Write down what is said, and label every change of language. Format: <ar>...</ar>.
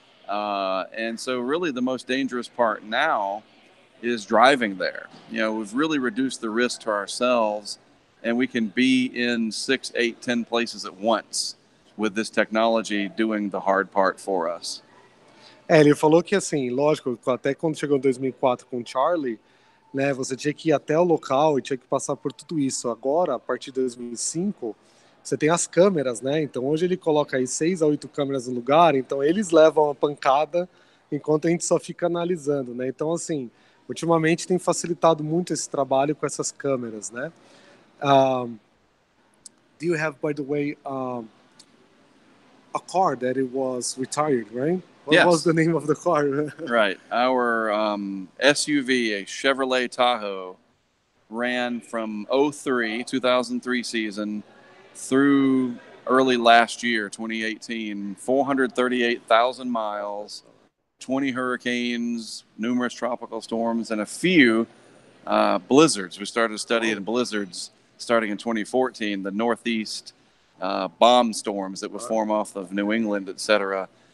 <en>And so really the most dangerous part now is driving there. You know, we've really reduced the risk to ourselves, and we can be in 6, 8, 10 places at once. with this technology doing the hard part for us.</en> <pt>Ele falou que, assim, lógico, até quando chegou em 2004 com o Charlie, né, você tinha que ir até o local e tinha que passar por tudo isso. Agora, a partir de 2005, você tem as câmeras, né? Então, hoje ele coloca aí 6 a 8 câmeras no lugar, então eles levam a pancada enquanto a gente só fica analisando, né? Então, assim, ultimamente tem facilitado muito esse trabalho com essas câmeras, né?</pt> <en>Do you have, by the way, a car that it was retired, right? What was the name of the car? Right. Our SUV, a Chevrolet Tahoe, ran from 2003 season through early last year, 2018, 438,000 miles, 20 hurricanes, numerous tropical storms, and a few blizzards. We started studying blizzards starting in 2014, the Northeast bomb storms that would form off of New England, etc.</en>